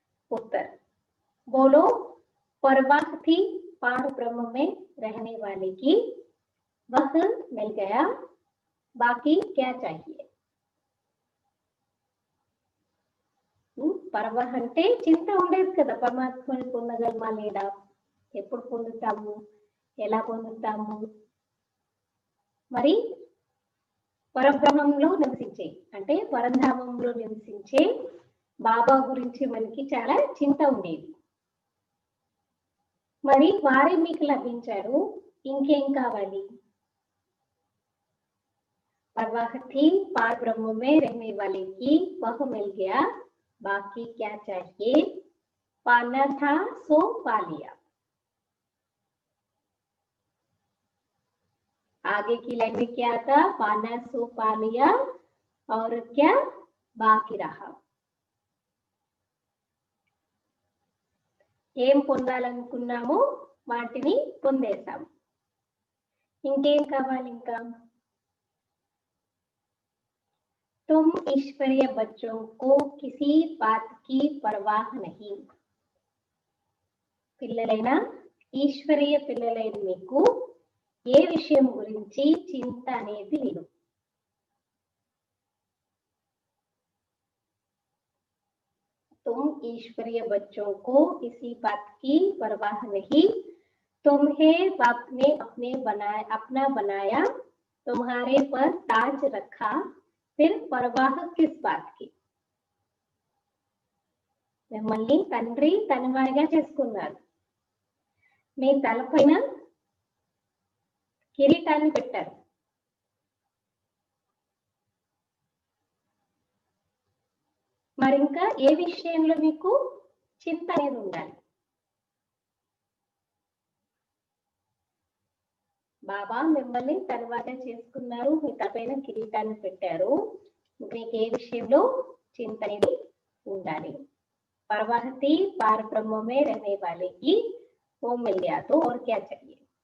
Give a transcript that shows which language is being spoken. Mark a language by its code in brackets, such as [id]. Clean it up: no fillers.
[hi] उत्तर, बोलो, परवाह थी पार ब्रह्म में रहने वाले की, वह मिल गया, बाकी क्या चाहिए? [te] పరవాహ అంటే చింత ఉండేది కదా, పరమాత్మని పొందగలమా లేదా, ఎప్పుడు పొందుతాము, ఎలా పొందుతాము. మరి పరబ్రహ్మంలో నివసించే అంటే పరంధామంలో నివసించే బాబా గురించి మనకి చాలా చింత ఉండేది. మరి వారే మీకు లభించారు, ఇంకేం కావాలి? [hi] परवाह थी पार ब्रह्म में रहने वाले की, वह मिल गया, बाकी क्या चाहिए? पाना था सो पा लिया। आगे की लाइन में क्या था? पाना सो पा लिया और क्या बाकी रहा? [te] ఏం పొందాలనుకున్నామో వాటిని పొందేసాం, ఇంకేం కావాలి? ఇంకా [hi] तुम ईश्वरीय बच्चों को किसी बात की परवाह नहीं. [te] పిల్లలైన ఈశ్వరీయ పిల్లలైన మీకు ఏ విషయం గురించి చింత అనేది లేదు. [hi] तुम ईश्वरीय बच्चों को किसी बात की परवाह नहीं. तुम्हें बाप ने अपना बनाया, तुम्हारे पर ताज रखा, फिर परवाह किस बात की? [te] మిమ్మల్ని తండ్రి తనవాడిగా చేసుకున్నారు, మీ తలపైన కిరీటాన్ని పెట్టారు. మరి ఇంకా ఏ విషయంలో మీకు చింత అనేది ఉండాలి? బాబా మిమ్మల్ని తర్వాత చేసుకున్నారు, మీ తలపైన కిరీటాన్ని పెట్టారు, మీకు ఏ విషయంలో చింత అనేది ఉండాలి. [hi] परवाहती पार ब्रह्म में रहने वाले की वो मिल गया तो और क्या चाहिए.